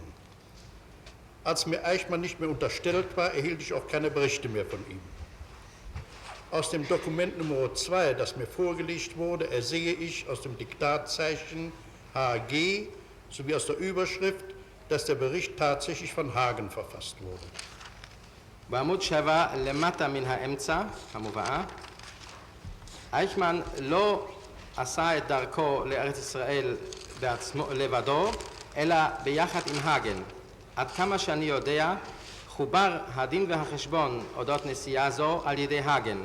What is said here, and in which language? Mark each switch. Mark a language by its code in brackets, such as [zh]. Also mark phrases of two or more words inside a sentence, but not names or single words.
[de] Als mir Eichmann nicht mehr unterstellt war, erhielt ich auch keine Berichte mehr von ihm. Aus dem Dokument Nummer 2, das mir vorgelegt wurde, ersehe ich aus dem Diktatzeichen HG sowie aus der Überschrift, dass der Bericht tatsächlich von Hagen verfasst wurde. [he] בעמוד 7 למטה מן האמצע, המובאה, אייכמן לא עשה את דרכו לארץ ישראל לבדו, אלא ביחד עם האגן. עד כמה שאני יודע, חובר הדין והחשבון אודות נסיעה זו על ידי האגן.